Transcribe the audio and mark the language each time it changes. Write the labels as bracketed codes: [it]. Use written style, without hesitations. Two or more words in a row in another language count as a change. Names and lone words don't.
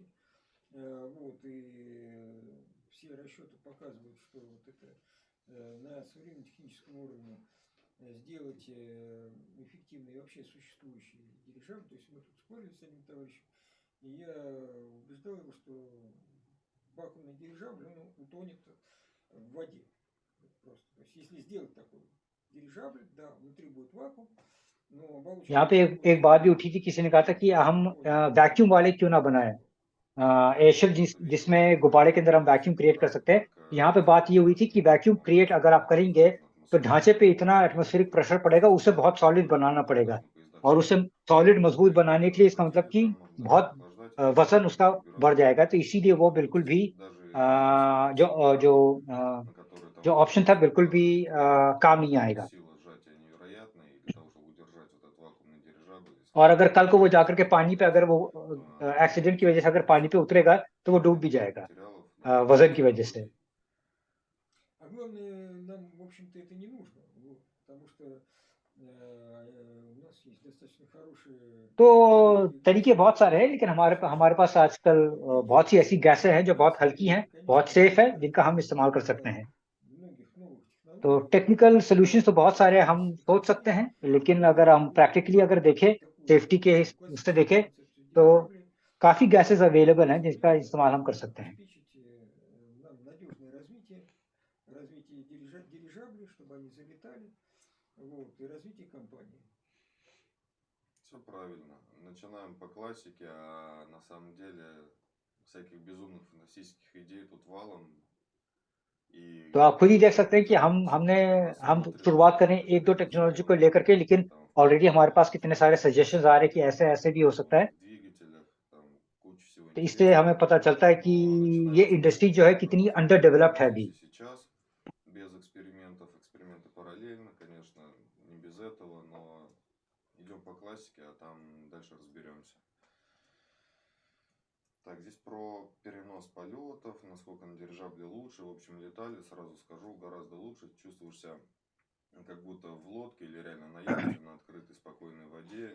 [ru] Вот, и все расчеты показывают, что вот это на современном техническом уровне сделать эффективный вообще существующий дирижабль. То есть мы тут спорили с одним товарищем, и я убеждал его, что вакуумный дирижабль, он утонет в воде. Просто. То есть если сделать такой дирижабль, да, внутри будет вакуум, но оболочка... [hi] यहाँ पे एक बात भी उठी थी, किसी ने कहा था कि हम वैक्यूम वाले क्यों ना बनाए एयरशिप जिसमें गुब्बारे के अंदर हम [en] vacuum create [hi] कर सकते हैं. यहाँ पे बात ये हुई थी कि [en] vacuum create [hi] अगर आप करेंगे तो ढांचे पे इतना [en] atmospheric pressure [hi] पड़ेगा, उसे बहुत सॉलिड बनाना पड़ेगा, और उसे सॉलिड मजबूत बनाने के लिए इसका मतलब कि बहुत वजन उसका बढ़ जाएगा. तो इसीलिए वो बिल्कुल भी जो ऑप्शन था बिल्कुल भी काम नहीं आएगा. और अगर कल को वो जाकर के पानी पे, अगर वो एक्सीडेंट की वजह से अगर पानी पे उतरेगा तो वो डूब भी जाएगा वजन की वजह से. [ru] А главное, нам, в общем-то, это не нужно, вот, потому что у нас есть достаточно хорошие [hi] तो [ru] технологии, [hi] तरीके [ru] которые [hi] बहुत सारे हैं, लेकिन [ru] позволяют [hi] हमारे पास आजकल बहुत सी ऐसी गैसें हैं जो बहुत हल्की [ru] и, [hi] हैं, बहुत [ru] конечно, [hi] सेफ है, जिनका हम इस्तेमाल कर सकते [ru] благодаря [hi] हैं। [ru] многих новых [hi] तो [ru] технологий [en] technical solutions [hi] तो बहुत सारे हम [ru] фармацевтические [hi] सोच सकते [ru] компании [hi] हैं, लेकिन अगर [ru] могут [hi] हम प्रैक्टिकली अगर देखें [ru] такую [hi] सेफ्टी के [ru] концепцию, [hi] उससे [ru] классическую [hi] देखें [ru] концепцию [hi] तो [ru] дирижаблей [hi] काफी [en] gases available [hi] हैं जिसका [ru] использовать [hi] इस्तेमाल हम [ru] и [hi] कर सकते हैं। [ru] обеспечить нам надежное развитие дирижаблей, чтобы они залетали, вот, и развитие компании. Все правильно. Начинаем по классике, а на самом деле всяких безумных фантастических идей тут валом. [hi] तो [ru] И [hi] आप खुद ही देख सकते हैं कि [ru] обязательно [hi] हम [ru] посмотрим, [hi] शुरुआत करें एक दो [ru] какие [hi] टेक्नोलॉजी को [ru] разговоры [hi] लेकर के, लेकिन [ru] там [hi] ऑलरेडी हमारे पास कितने सारे सजेशंस आ रहे हैं कि [ru] в [hi] ऐसे ऐसे भी हो सकता है। [ru] двигателях, там куча всего [hi] तो इससे हमें [ru] интересного. [hi] पता चलता है कि [ru] Но [hi] ये [ru] начинаем [hi] इंडस्ट्री [ru] смотреть [hi] जो है [ru] как [hi] कितनी [ru] раз вот [en] under developed [hi] है [ru] здесь [hi] अभी। [ru] и сейчас, без экспериментов. Эксперименты параллельно, конечно, не без этого, но идем по классике, а там дальше разберемся. Так, здесь про перенос полетов, насколько на дирижабле лучше. В общем, летали, сразу скажу, гораздо лучше. Чувствуешь себя как будто в лодке или реально на яхте, на открытой спокойной воде.